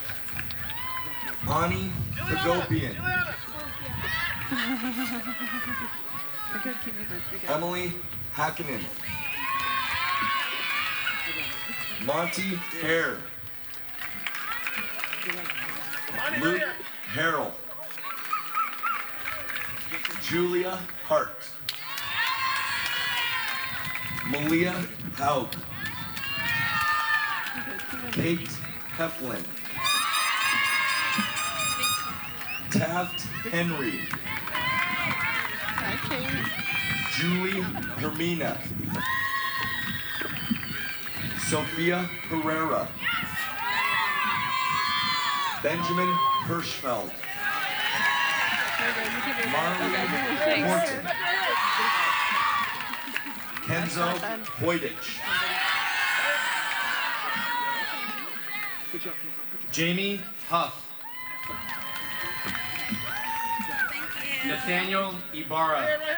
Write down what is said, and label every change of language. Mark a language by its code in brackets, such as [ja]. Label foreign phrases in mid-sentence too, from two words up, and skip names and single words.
[en] Ani Hagopian. You're good. Keep moving. You're good. Emily Hakkinen. Monty Hare. Luke Harrell. Julia Hart. Malia Haug. Kate Heflin. Taft Henry. Julie Hermina. Sophia Herrera. Benjamin Hirschfeld. Marlene Morton. Kenzo Hoydich. Jamie Huff. Nathaniel Ibarra.